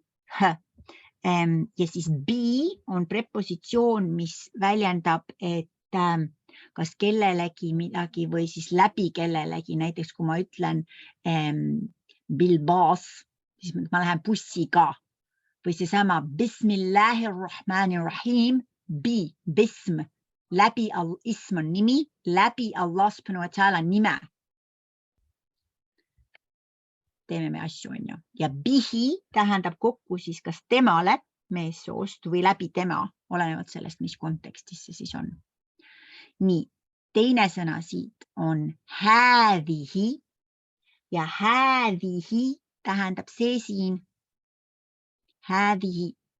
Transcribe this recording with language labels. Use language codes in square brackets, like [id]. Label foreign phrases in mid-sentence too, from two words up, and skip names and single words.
[et] ja siis bi on prepositsioon, mis väljendab, et kas kellelegi midagi või siis läbi kellelegi, näiteks kui ma ütlen bilbaas, siis ma lähen bussiga või seesama bismillahirrahmanirrahim, bism, läbi ism on nimi, läbi [ar] الله سبحانه وتعالى [et] nime. Teeme me asju, on ju. Ja bihi tähendab kokku siis kas temale meessoost või läbi tema, olenevalt sellest, mis kontekstis see siis on. Nii, teine sõna siit on häädihi ja häädihi tähendab see siin häädihi.